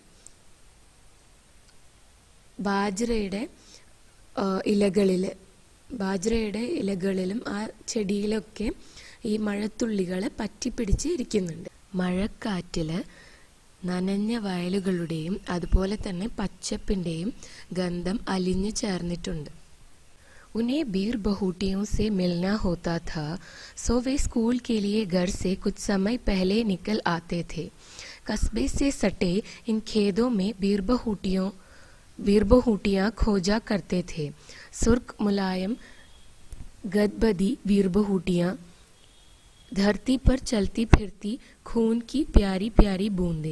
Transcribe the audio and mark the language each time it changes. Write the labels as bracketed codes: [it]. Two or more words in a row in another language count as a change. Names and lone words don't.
[ml] ബാജ്രയുടെ ഇലകളിലും ആ ചെടിയിലൊക്കെ ഈ മഴത്തുള്ളികൾ പറ്റിപ്പിടിച്ച് ഇരിക്കുന്നുണ്ട്. മഴക്കാറ്റില് നനഞ്ഞ വയലുകളുടെയും അതുപോലെ തന്നെ പച്ചപ്പിന്റെയും ഗന്ധം അലിഞ്ഞു ചേർന്നിട്ടുണ്ട്. [hi] उन्हें बीरबहूटियों से मिलना होता था, सो वे स्कूल के लिए घर से कुछ समय पहले निकल आते थे. कस्बे से सटे इन खेतों में बीरबहूटियां खोजा करते थे. सुर्ख मुलायम गदबदी बीरबहूटियां, धरती पर चलती फिरती खून की प्यारी प्यारी बूंदें.